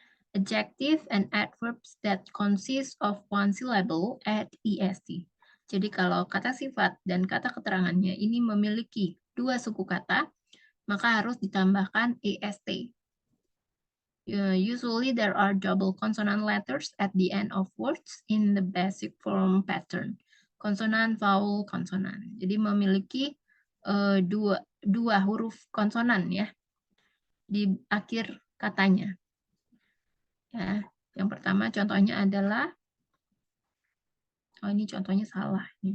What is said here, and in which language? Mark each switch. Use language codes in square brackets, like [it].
[en] Adjective and adverbs that consist of one syllable add est. [id] Jadi kalau kata sifat dan kata keterangannya ini memiliki dua suku kata, maka harus ditambahkan est. [en] Usually there are double consonant letters at the end of words in the basic form pattern. [id] Konsonan, vowel, konsonan. Jadi memiliki dua huruf konsonan ya di akhir katanya. Ya, yang pertama contohnya adalah, oh ini contohnya salah.